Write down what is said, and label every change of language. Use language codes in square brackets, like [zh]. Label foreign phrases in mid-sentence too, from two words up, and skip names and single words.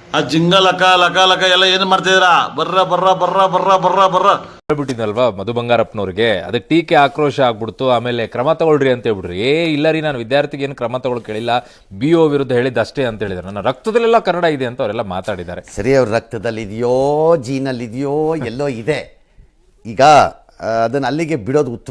[kn] ಆ ಜಿಂಗ ಲಕ ಲಕ ಲಕ ಎಲ್ಲ ಏನು ಮಾಡ್ತಿದ್ದೀರಾ? ಬರ್ರ ಬರ್ರ ಬರ್ರ ಬರ್ರ ಬರ್ರ ಬರ್ರ ಹೇಳ್ಬಿಟ್ಟಿದ್ನಲ್ವಾ ಮಧು ಬಂಗಾರಪ್ಪನವ್ರಿಗೆ, ಅದಕ್ಕೆ ಟೀಕೆ ಆಕ್ರೋಶ ಆಗ್ಬಿಡ್ತು. ಆಮೇಲೆ ಕ್ರಮ ತಗೊಳ್ರಿ ಅಂತ ಹೇಳ್ಬಿಡ್ರಿ. ಇಲ್ಲ ರೀ, ನಾನು ವಿದ್ಯಾರ್ಥಿಗೆ ಏನು ಕ್ರಮ ತಗೊಳಕ್ ಕೇಳಿಲ್ಲ, BO ವಿರುದ್ಧ ಹೇಳಿದ್ದಷ್ಟೇ ಅಂತ ಹೇಳಿದ್ರು. ನನ್ನ ರಕ್ತದಲ್ಲೆಲ್ಲ ಕನ್ನಡ ಇದೆ ಅಂತ ಅವರೆಲ್ಲ ಮಾತಾಡಿದ್ದಾರೆ. ಸರಿ, ಅವ್ರ ರಕ್ತದಲ್ಲಿ ಇದೆಯೋ ಜೀನಲ್ಲಿ ಇದೆಯೋ ಎಲ್ಲೋ ಇದೆ. ಈಗ ಅದನ್ನ ಅಲ್ಲಿಗೆ ಬಿಡೋದು ಉತ್ತಮ.